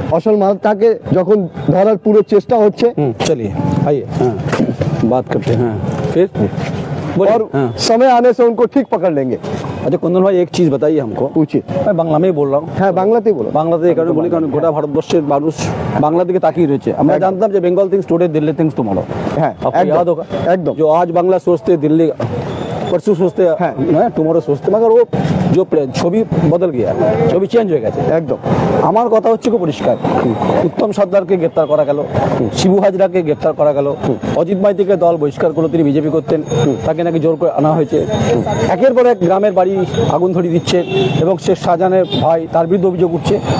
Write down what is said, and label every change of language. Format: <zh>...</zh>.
<bn>আসল মাথাকে যখন ধরার পুরো চেষ্টা হচ্ছে।</bn> <hi>चलिए आइए, हाँ, बात करते हैं। हाँ, फिर बोलिए। और हाँ। समय आने से उनको ठीक पकड़ लेंगे। अच्छा कुंदन भाई, एक चीज़ बताइए हमको। पूछिए। मैं बांग्ला में ही बोल रहा हूँ।</hi> <bn>হ্যাঁ, বাংলাতেই বলো। বাংলাতে এই কারণে বলি কারণ গোটা ভারতবর্ষের মানুষ বাংলা দিকে তাকিয়ে রয়েছে। আমরা জানতাম যে</bn> <en>Bengal thinks today, Delhi thinks tomorrow.</en> <bn>হ্যাঁ,</bn> <hi>आपको</hi> <bn>একদম,</bn> <hi>याद होगा</hi> <bn>একদম।</bn> <hi>जो आज बांग्ला सोचते दिल्ली परसों सोचते हैं, टुमारो सोचते, मगर वो जो</hi> <bn>ছবি বদল গিয়া, ছবি চেঞ্জ হয়ে গেছে একদম। আমার কথা হচ্ছে খুব পরিষ্কার, উত্তম সর্দারকে গ্রেপ্তার করা গেল, শিবু হাজরাকে গ্রেপ্তার করা গেল, অজিত মাইতিকে দল বহিষ্কার করলো, তিনি বিজেপি করতেন, তাকে নাকি জোর করে আনা হয়েছে। একের পর এক গ্রামের বাড়ি আগুন ধরিয়ে দিচ্ছে এবং শেখ শাহজাহানের ভাই তার বিরুদ্ধে অভিযোগ উঠছে।</bn>